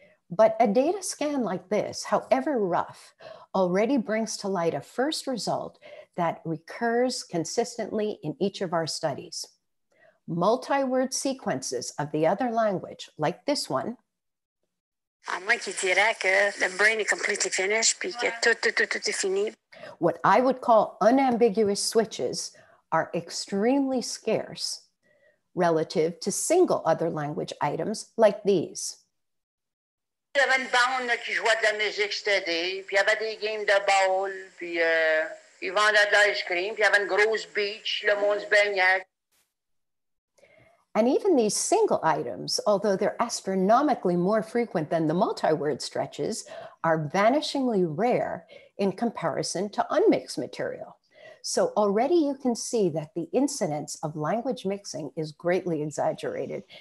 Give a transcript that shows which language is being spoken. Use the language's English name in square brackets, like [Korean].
[English] But a data scan like this, however rough, already brings to light a first result that recurs consistently in each of our studies. Multi-word sequences of the other language, like this one. [French] À moins qu'il dirait que [English] the brain is completely finished, [French] puis que tout est fini. [English] What I would call unambiguous switches are extremely scarce relative to single other language items like these. [French] Il y avait une bande qui jouait de la musique steady, puis il y avait des games de ball, puis ils vendaient de l'ice cream, puis il y avait une grosse beach, le monde se baignait. [English] And even these single items, although they're astronomically more frequent than the multi-word stretches, are vanishingly rare in comparison to unmixed material. So already you can see that the incidence of language mixing is greatly exaggerated.